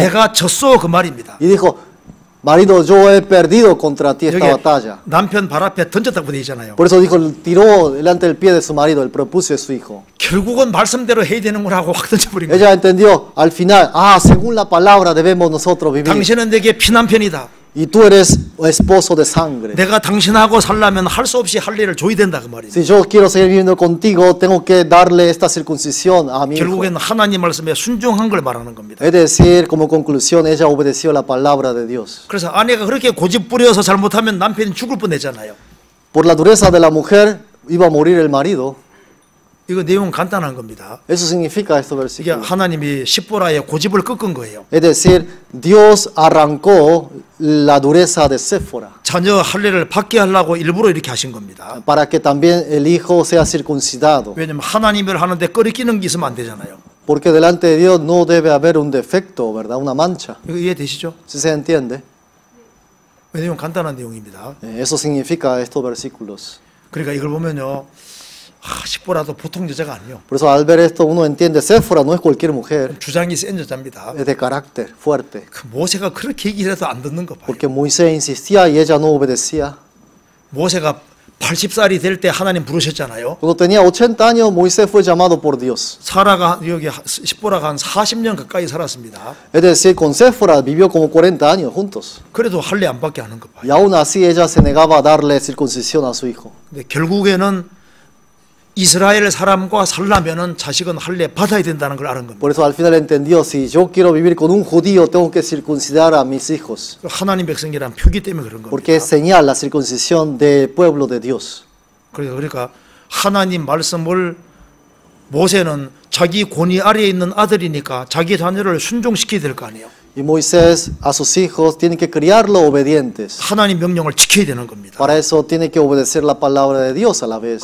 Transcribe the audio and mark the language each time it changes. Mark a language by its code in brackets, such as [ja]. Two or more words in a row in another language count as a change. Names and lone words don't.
[ko] 내가 졌어 그 말입니다. [es] Y dijo, marido, yo he perdido contra ti esta [ko] 여기 [es] batalla. [ko] 남편 발 앞에 던졌다고 돼 있잖아요. [es] Por eso dijo, tiró delante del pie de su marido el prepucio de su hijo. [ko] 결국은 말씀대로 해야 되는구나 하고 확 던져버립니다. [es] Ella entendió al final, según la palabra debemos nosotros vivir. [ko] 당신은 내게 피남편이다. [es] Y tú eres esposo de sangre. [ko] 내가 당신하고 살려면 할 수 없이 할례를 줘야 된다 그 말입니다. [es] Si yo quiero seguir viviendo contigo, tengo que darle esta circuncisión a mi hijo. [ko] 결국에는 하나님 말씀에 순종한 걸 말하는 겁니다. [es] Es decir, como conclusión, ella obedeció la palabra de Dios. [ko] 그래서 아내가 그렇게 고집 부려서 잘못하면 남편이 죽을 뻔했잖아요. [es] Por la dureza de la mujer, iba a morir el marido. [ko] 이거 내용 간단한 겁니다. [es] Eso significa este [ko] 이게 [es] versículo. [ko] 하나님이 십보라의 고집을 꺾은 거예요. [es] Es decir, Dios arrancó la dureza de Séfora [ko] 자녀 할례를 받게 하려고 일부러 이렇게 하신 겁니다. [es] para que también el hijo sea circuncidado. [ko] 왜냐면 하나님을 하는데 꺼리끼는 게 있으면 안 되잖아요. [es] Porque delante de Dios no debe haber un defecto, ¿verdad? Una mancha. [ko] 이거 이해되시죠? [es] ¿Sí se entiende? [ko] 내용 간단한 내용입니다. [es] Eso significa estos versículos. [ko] 그러니까 이걸 보면요, 십보라도 보통 여자가 아니요. [es] Por eso al ver esto uno entiende, Séfora no es cualquier mujer, [ko] 주장이 센 여자입니다. [es] es de carácter fuerte. [ko] 그 모세가 그렇게 얘기를 해도 안 듣는 거 봐요. [es] Porque Moisés insistía y ella no obedecía. [ko] 모세가 80살이 될 때 하나님 부르셨잖아요. [es] Cuando tenía 80 años, Moisés fue llamado por Dios. [ko] 사라가 여기 십보라가 한 40년 가까이 살았습니다. [es] Es decir, con Séfora vivió como 40 años juntos. [ko] 그래도 할례 안 받게 하는 거 봐요. [es] Y aún así ella se negaba a darle circuncisión a su hijo. [ko] 근데 결국에는 이스라엘 사람과 살려면은 자식은 할례 받아야 된다는 걸 아는 겁니다. [es] Por eso al final entendió, si yo quiero vivir con un judío, tengo que circuncidar a mis hijos. [ko] 하나님 백성이란 표기 때문에 그런 [es] Porque es [ko] 겁니다. [es] señal la circuncisión del pueblo de Dios. [ko] 그러니까 하나님 말씀을 모세는 자기 권위 아래에 있는 아들이니까 자기 자녀를 순종시켜야 될 거 아니에요. [es] Y Moisés a sus hijos tiene que criarlos obedientes. [ko] 하나님 명령을 지켜야 되는 겁니다. [es] Para eso tiene que obedecer la palabra de Dios a la vez.